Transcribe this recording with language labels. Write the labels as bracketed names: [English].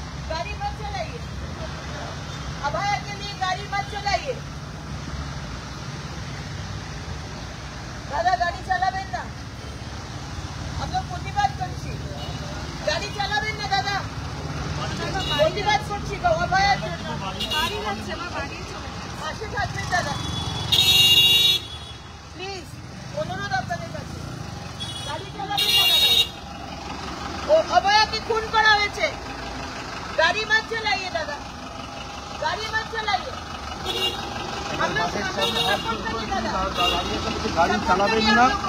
[Hindi] गाड़ी मत चलाइए, अभया के लिए गाड़ी मत चलाइए। दादा गाड़ी [Bangla] চালাবেন না, আমরা প্রতিবাদ করছি। গাড়ি চালাবেন না দাদা, প্রতিবাদ করছি অভয়ার জন্য। গাড়ি যাচ্ছে, আমার গাড়ি চলে পাশে থাকবেন দাদা, প্লিজ অনুরোধ আপনাদের কাছে। গাড়ি চালাবেন না দাদা, ও অভয়াকে খুন করা হয়েছে। [Hindi] गाड़ी मत चलाइए दादा, गाड़ी मत चलाइए। हम लोग सपोर्ट करिए दादा, गाड़ी [Bangla] चलाবেন না।